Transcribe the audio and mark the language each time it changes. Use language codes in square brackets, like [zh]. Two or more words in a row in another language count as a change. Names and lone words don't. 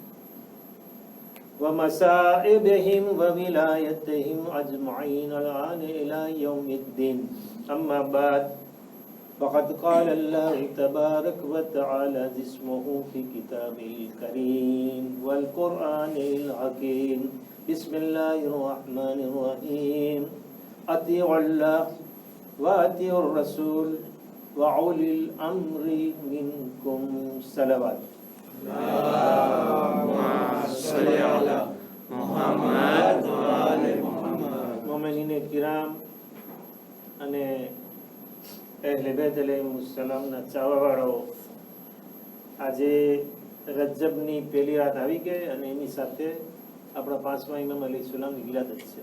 [ar] ومصائبهم وولايتهم أجمعين الآن إلى يوم الدين أما بعد فقد قال الله تبارك وتعالى اسمه في كتابه الكريم والقرآن الحكيم بسم الله الرحمن الرحيم أطيعوا الله وأطيعوا الرسول وأولي الأمر منكم صلوات [gu] મોમિનીને કિરામ અને અહેલે બેત અલૈહિસ્સલામના ચાહવાવાળાઓ, આજે રજબની પહેલી રાત આવી ગઈ અને એની સાથે આપણા પાંચમા ઇમામ અલૈહિસ્સલામની વિલાદત છે.